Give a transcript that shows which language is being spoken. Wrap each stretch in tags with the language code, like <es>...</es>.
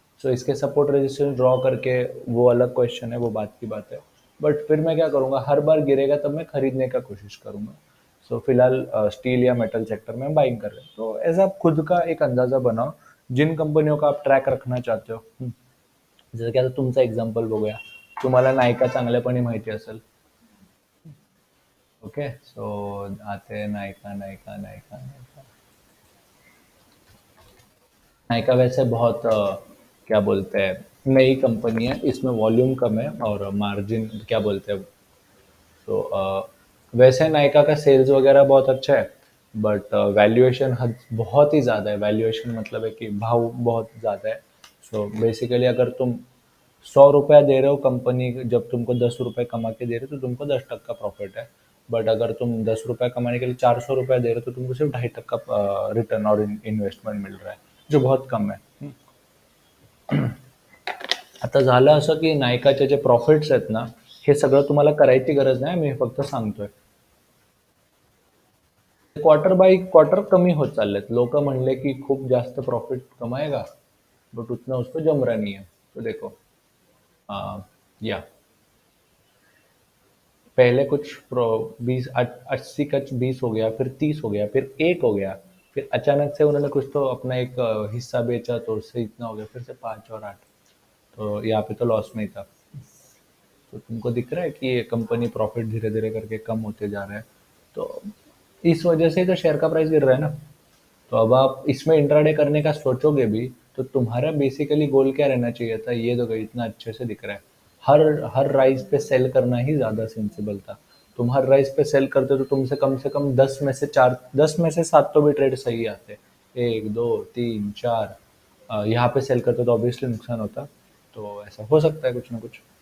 <hi>सो इसके support resistance draw करके, वो अलग क्वेश्चन है, वो बात की बात है. बट फिर मैं क्या करूंगा, हर बार गिरेगा तब मैं खरीदने का कोशिश करूंगा. सो फिलहाल स्टील या मेटल सेक्टर में बाइंग कर रहे हैं. तो ऐसा आप खुद का एक अंदाजा बनाओ, जिन कंपनियों का आप ट्रॅक रखना चाहते हो.</hi> <mr>जसं की आता तुमचा एक्झाम्पल बघूया. तुम्हाला नायका चांगल्यापणे माहिती असेल.</mr> <hi>ओके, सो आते हैं नायका, नायका, नायका, नायका. नायका वैसे बहुत क्या बोलते हैं, नई कंपनी है, इसमें वॉल्यूम कम है और मार्जिन क्या बोलते हैं. तो वैसे नायका का सेल्स वगैरह बहुत अच्छा है, बट वैल्यूएशन बहुत ही ज़्यादा है. वैल्यूएशन मतलब है कि भाव बहुत ज़्यादा है. सो बेसिकली अगर तुम 100 रुपया दे रहे हो कंपनी, जब तुमको 10 रुपये कमा के दे रहे हो, तो तुमको 10% प्रॉफिट है. बट अगर तुम 10 रुपया कमाने के लिए 400 रुपया दे रहे हो, तो तुमको सिर्फ 2.5% रिटर्न और इन्वेस्टमेंट मिल रहा है, जो बहुत कम है.</hi> <mr>आता झालं असं की नायकाचे जे प्रॉफिट्स आहेत ना, हे सगळं तुम्हाला करायची गरज नाही, मी फक्त सांगतोय. क्वार्टर बाय क्वार्टर कमी होत चाललेत. लोक म्हणले की खूप जास्त</mr> <hi>प्रॉफिट कमाएगा, बट उतना उसको जम रहा नहीं है. तो देखो, या पहले कुछ 80 का 20 हो गया, फिर 30 हो गया, फिर 1 हो गया, फिर अचानक से उन्होंने कुछ तो अपना एक हिस्सा बेचा, तो उससे इतना हो गया, फिर से 5 और 8. तो यहाँ पे तो लॉस में ही था. तो तुमको दिख रहा है कि ये कंपनी प्रॉफिट धीरे धीरे करके कम होते जा रहा है. तो इस वजह से तो शेयर का प्राइस गिर रहा है ना. तो अब आप इसमें इंट्राडे करने का सोचोगे भी, तो तुम्हारा बेसिकली गोल क्या रहना चाहिए था, ये तो इतना अच्छे से दिख रहा है. हर हर राइज पे सेल करना ही ज़्यादा सेंसिबल था. तुम हर राइज पे सेल करते तो तुमसे कम से कम 10 में से 7 तो भी ट्रेड सही आते. 1, 2, 3, 4 यहाँ पे सेल करते तो ऑब्वियसली नुकसान होता. तो ऐसा हो सकता है कुछ ना कुछ.</hi>